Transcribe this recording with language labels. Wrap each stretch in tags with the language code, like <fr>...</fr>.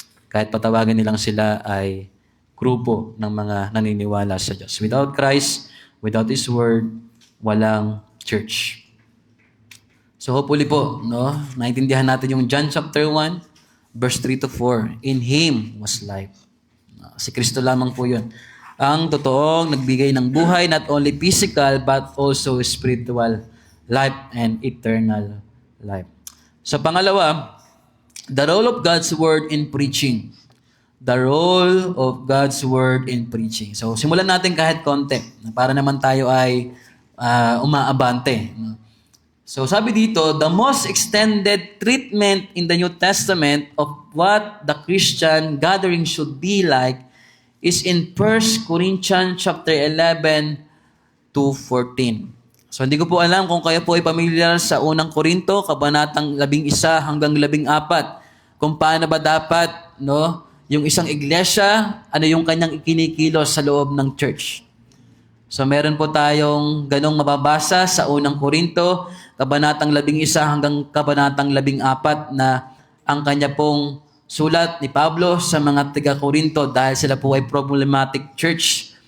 <tl>Kahit patawagin nilang sila ay grupo ng mga naniniwala sa Diyos.</tl> <en>Without Christ, without His Word,</en> <tl>walang church. So hopefully po, no, naintindihan natin yung John chapter 1, verse 3 to 4.</tl> <en>In Him was life.</en> <tl>Si Kristo lamang po yun. Ang totoong nagbigay ng buhay,</tl> <en>not only physical, but also spiritual life and eternal life.</en> <tl>Sa pangalawa,</tl> <en>the role of God's Word in preaching. The role of God's Word in preaching.</en> <tl>So, simulan natin kahit konti, para naman tayo ay umaabante.</tl> <en>So, sabi dito, the most extended treatment in the New Testament of what the Christian gathering should be like is in 1 Corinthians chapter 11 to 14.</en> <tl>So, hindi ko po alam kung kayo po ay pamilyar sa unang Korinto, kabanatang 11 hanggang 14, kung paano ba dapat, no, yung isang iglesia, ano yung kanyang ikinikilos sa loob ng church. So, meron po tayong ganong mababasa sa unang Korinto, kabanatang 11 hanggang kabanatang 14 na ang kanya pong sulat ni Pablo sa mga taga-Korinto dahil sila po ay problematic church.</tl>